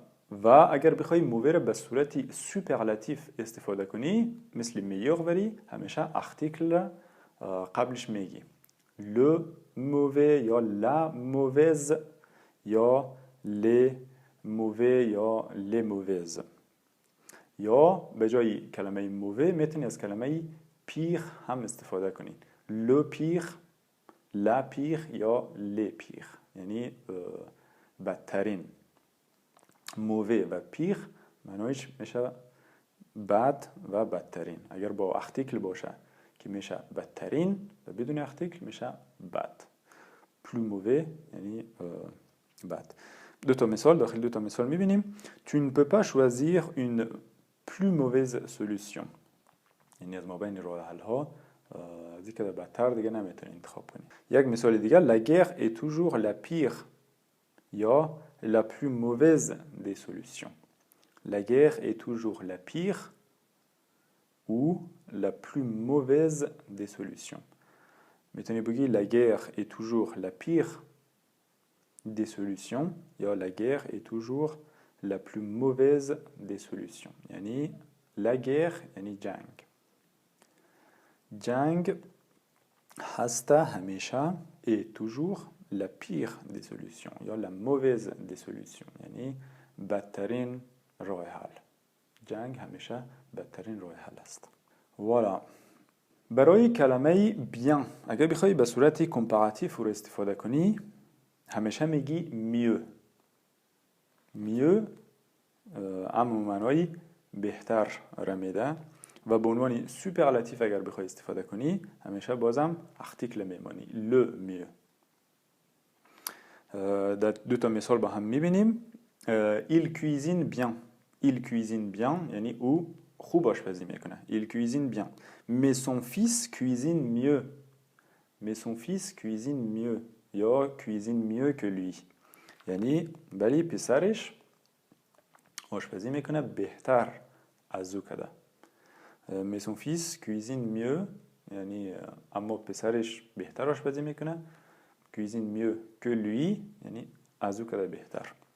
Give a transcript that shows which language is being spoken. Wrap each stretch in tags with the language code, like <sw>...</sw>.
<fa>و اگر بخوای mauvais را به صورتی سوپرلاتیف استفاده کنی مثل meilleur وری همیشه ارتیکل را قبلش میگی.</fa> <fr>le mauvais یا la mauvaise یا les mauvais یا les mauvaises.</fr> <fa>یا به جای کلمه mauvais میتونی از کلمه pire هم استفاده کنی.</fa> <fr>le pire la pire یا les pires یعنی بدترین.</fr> <fa>mauvais و pire معنیش میشه بد و بدترین. اگر با ارتیکل باشه که میشه بدترین و بدون ارتیکل میشه بد. plus mauvais یعنی بد. دو تا مثال داخل دو تا مثال میبینیم.</fa> <fr>Tu ne peux pas choisir une plus mauvaise solution.</fr> <fa>یعنی از مابین راه حل ها از اینکه بدتر دیگه نمیتونی انتخاب کنی.</fa> <fr>یک مثال دیگه la guerre est toujours la pire یا la plus mauvaise des solutions. La guerre est toujours la pire ou la plus mauvaise des solutions. میتونی بگی la guerre est toujours la pire des solutions یا la guerre est toujours la plus mauvaise des solutions.</fr> <fa>یعنی la guerre یعنی جنگ.</fa> <fr>جنگ هست همیشه et toujours la pire des solutions یا la mauvaise des solutions یعنی بدترین راه حل.</fr> <fa>جنگ همیشه بدترین راه حل است.</fa> <fr>voilà.</fr> <fa>برای کلمه bien اگر بخوای به صورت کمپاراتیو رو استفاده کنی همیشه میگی mieux. mieux اما معنای بهتر را میده و به عنوان سوپرلاتیو اگر بخوای استفاده کنی همیشه بازم ارتیکل میمانی le mieux. در دو تا مثال با هم میبینیم. il cuisine bien il cuisine bien یعنی او خوب آشپزی میکنه.</fa> <fr>il cuisine bien. mais son fils cuisine mieux. mais son fils cuisine mieux یا cuisine mieux que lui.</fr> <fa>یعنی ولی پسرش آشپزی میکنه بهتر از او کده. mais son fils cuisine mieux یعنی اما پسرش بهتر آشپزی میکنه. cuisine mieux que lui یعنی از او کده بهتر.</fa>